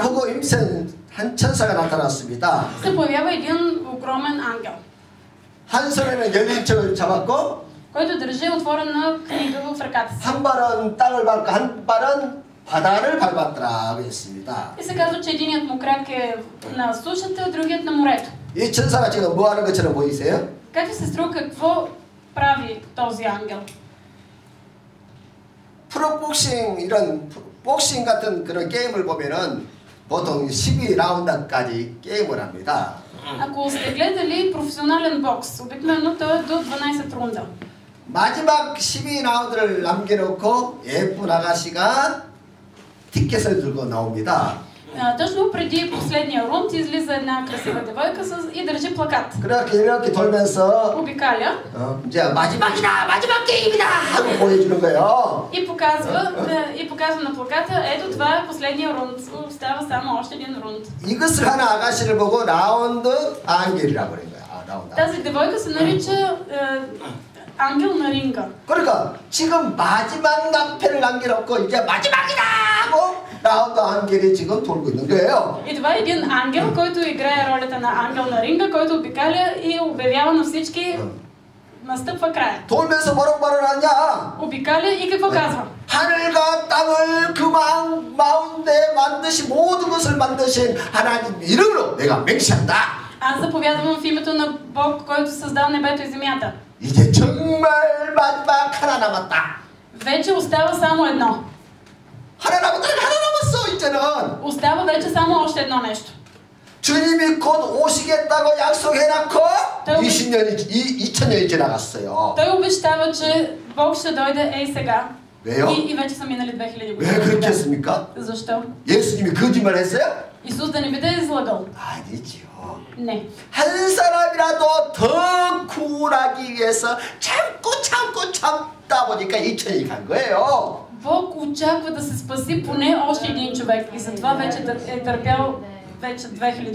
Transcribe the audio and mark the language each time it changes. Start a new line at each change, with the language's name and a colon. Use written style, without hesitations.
Korean: 크고 임센 한 천사가 나타났습니다.
Bulgarian: се появява един огромен ангел,
Korean: 한 손에는 열린 책을 잡았고
Bulgarian: който държи отворена книга в ръката си.
Korean: 한 발은 땅을 밟고 한 발은 바다를 밟았더라 했습니다.
Bulgarian: И се казва, че единият му крак е на сушата, другият на морето.
Korean: 이 천사가 지금 뭐 하는 것처럼 보이세요?
Bulgarian: Как ви се струва какво прави този ангел?
Korean: 프로복싱 이런 복싱 같은 그런 게임을 보면은 보통 12라운드까지 게임을 합니다.
Bulgarian: Ако сте гледали професионален бокс, обикновено той е до 12 рунда.
Korean: 마지막 12라운드를 남겨놓고 예쁜 아가씨가 티켓을 들고 나옵니다.
Bulgarian: Точно преди последния рунд излиза една красива девойка и държи плакат.
Korean: 이렇게 돌면서
Bulgarian: Обикаля
Korean: 이제 마지막 게임이다 하고 보여주는 거예요.
Bulgarian: и показва на плаката, ето това е последния рунд. Остава само още един рунд.
Korean: 이것을 하는 아가씨를 보고 라운드 ангел이라고 그런 거야. 라운드.
Bulgarian: Тази девойка се нарича ангел на ринга.
Korean: 그러니까 지금 마지막 나팔을 남겨놓고 이제 마지막이다 하고 라운드 ангел이 지금 돌고 있는 거예요.
Bulgarian: И това е един ангел, който играе ролята на ангел на ринга, който обикаля и обявява на всички, настъпва края.
Korean: 돌면서 뭐라고 하냐?
Bulgarian: Обикаля и какво казва?
Korean: 하늘과 땅을 그 마운데 만드신 모든 것을 만드신 하나님 이름으로 내가 맹세한다.
Bulgarian: Аз заповядвам в името на Бог, който създал небето и земята.
Korean: 이제 정말 마지막 하나 남았다.
Bulgarian: Вече остава само едно.
Korean: 하나 남았어. 이제 번째는
Bulgarian: Остава вече само още едно нещо.
Korean: 주님이 곧 오시겠다고 약속해놓고 또- 2000년이 지나갔어요.
Bulgarian: Той обещава, че Бог ще дойде ей сега.
Korean: 왜요?
Bulgarian: И вече са минали 2000
Korean: 왜 그렇게
Bulgarian: години.
Korean: 했습니까?
Bulgarian: Защо?
Korean: 예수님이 거짓말 했어요?
Bulgarian: Исус да не би да е излагал?
Korean: 아니지요.
Bulgarian: Не.
Korean: 한 사람이라도 더 구원하기 위해서 참다 보니까 2000이 간 거예요.
Bulgarian: Бог очаква да се спаси поне още един човек и затова вече е търпял вече 2000